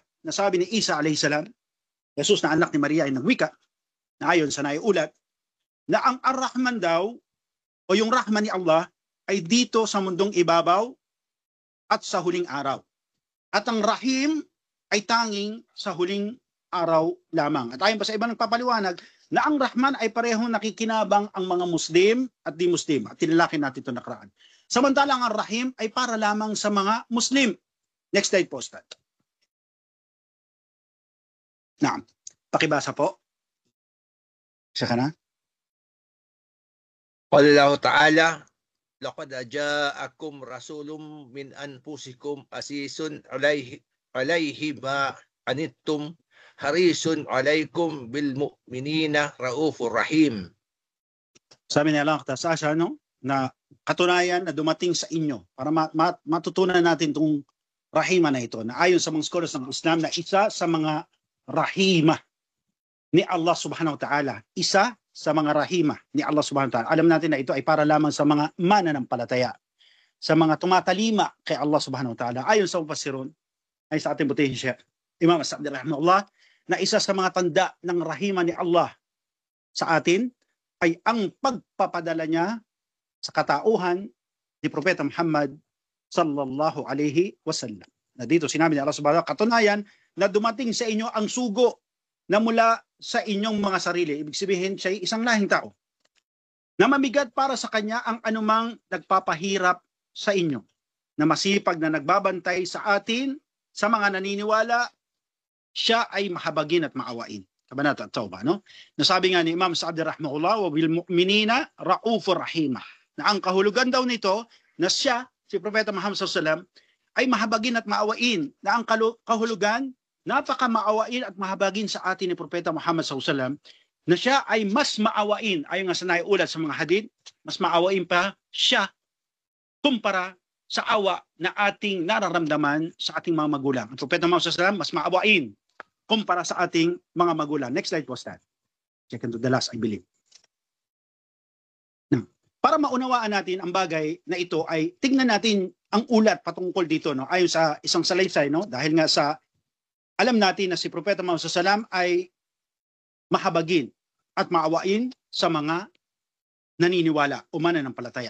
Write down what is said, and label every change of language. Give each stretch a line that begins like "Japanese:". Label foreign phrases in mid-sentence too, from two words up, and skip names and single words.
Filipino: Nasabi ni Isa
Arabic: عليه السلام,
Filipino: Jesus na anak ni Maria ay nagwika na ayon sa naiulat na ang Ar-Rahman daw o yung Rahman ni Allah ay dito sa mundong ibabaw at sa huling araw. At ang Rahim ay tanging sa huling araw lamang. At ayon pa sa iba nagpapaliwanag na ang Rahman ay parehong nakikinabang ang mga Muslim at di Muslim. At tinalaki natin ito nakaraan. Samantalang ang Rahim ay para lamang sa mga Muslim.
English: Next slide
Filipino: po, Ustad. Naam. Pakibasa po. Siya ka na?
Arabic: قال الله تعالى لقد جاءكم رسول من أنفسكم عزيز عليه ما عنتم حريص عليكم بالمؤمنين رءوف رحيم.
Filipino: Sabi ni Allah Ta'ala no, na katunayan na dumating sa inyo para matutunan natin itong rahima na ito na ayon sa mga scholars ng Islam na isa sa mga rahima ni Allah
Arabic: سبحانه وتعالى.
Filipino: Isa sa mga rahima ni Allah
Arabic: سبحانه وتعالى.
Filipino: Alam natin na ito ay para lamang sa mga mananampalataya, sa mga tumatalima kay Allah
Arabic: سبحانه وتعالى.
Filipino: Ayon sa mufassirun, ay sa ating butihing Sheikh Imam As-Sa'di rahimahullah, na isa sa mga tanda ng rahima ni Allah sa atin ay ang pagpapadala niya sa katauhan ni Propeta Muhammad
Arabic: صلى الله عليه وسلم.
Filipino: Na dito sinabi ni Allah
Arabic: سبحانه وتعالى,
Filipino: katunayan na dumating sa inyo ang sugo na mula sa inyong mga sarili. Ibig sabihin siya ay isang lahing tao na mamigat para sa kanya ang anumang nagpapahirap sa inyo, na masipag na nagbabantay sa atin, sa mga naniniwala, siya ay mahabagin at maawain. Kabanata at Tawbah, no? Nasabi nga ni Imam Sa'di rahimahullah,
Arabic: وبالمؤمنين رءوف رحيم,
Filipino: na ang kahulugan daw nito na siya, si Propeta Muhammad
Arabic: صلى الله عليه وسلم,
Filipino: ay mahabagin at maawain, na ang kahulugan napaka-maawain at mahabagin sa atin ni Propeta Muhammad SAW, na siya ay mas maawain, ayon nga sa naiulat sa mga hadith, mas maawain pa siya kumpara sa awa na ating nararamdaman sa ating mga magulang. Ang Propeta Muhammad SAW, mas maawain kumpara sa ating mga magulang.
English: Next slide
Filipino: po, Stan.
English: Second to the last, I believe. Now,
Filipino: para maunawaan natin ang bagay na ito ay tingnan natin ang ulat patungkol dito, no? Ayon sa isang salaysay, no? Dahil nga sa alam natin na si Propeta Muhammad SAW ay mahabagin at maawain sa mga naniniwala o mananampalataya.